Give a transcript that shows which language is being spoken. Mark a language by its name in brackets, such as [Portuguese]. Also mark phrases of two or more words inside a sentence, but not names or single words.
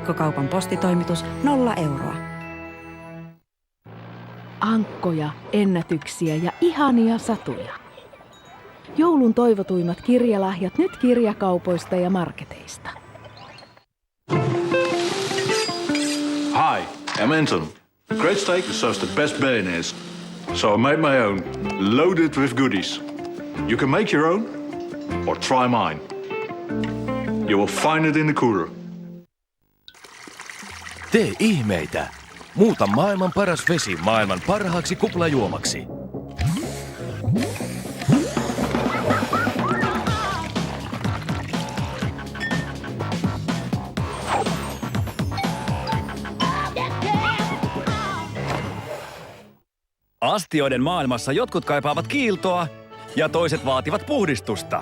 [Finnish] Verkkokaupan postitoimitus 0 euroa. ankkoja, ennätyksiä ja ihania satuja. Joulun toivotuimmat kirjalahjat nyt kirjakaupoista ja marketeista. [English] Hi, I'm Anton. Great steak serves the best bayonets. So I made my own, loaded with goodies. You can make your own or try mine. You will find it in the cooler. [Finnish] Tee ihmeitä! Muuta maailman paras vesi maailman parhaaksi kuplajuomaksi. Astioiden maailmassa jotkut kaipaavat kiiltoa ja toiset vaativat puhdistusta.